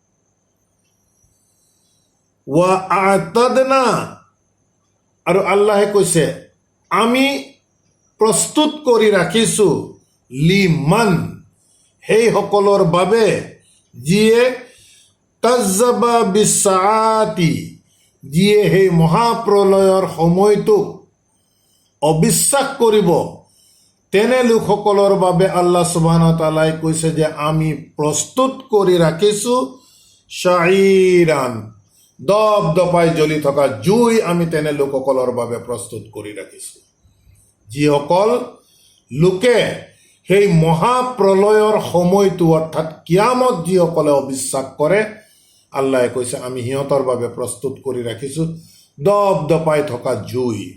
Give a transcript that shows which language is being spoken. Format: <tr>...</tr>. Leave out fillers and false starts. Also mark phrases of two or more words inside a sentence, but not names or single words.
<ar>وأعتدنا,</ar> <as>আৰু আল্লাহে কৈছে আমি প্ৰস্তুত কৰি ৰাখিছো লিমান, সেইসকলৰ বাবে যিয়ে</as> <ar>كذب بالساعة,</ar> <as>যিয়ে সেই মহাপ্ৰলয়ৰ সময়টোক অবিশ্বাস কৰিব, তেনে লোকসকলৰ বাবে আল্লাহ</as> <ar>سبحانه وتعالى</ar> <as>কৈছে যে আমি প্ৰস্তুত কৰি ৰাখিছো শাইৰান, দপদপাই জ্বলি থকা জুই আমি তেনে লোকসকলৰ বাবে প্ৰস্তুত কৰি ৰাখিছো, যিসকল লোকে সেই মহাপ্ৰলয়ৰ সময়টো অৰ্থাৎ কিয়ামত যিসকলে অবিশ্বাস কৰে, আল্লাহে কৈছে আমি সিহঁতৰ বাবে প্ৰস্তুত কৰি ৰাখিছো দপদপাই থকা জুই।</as>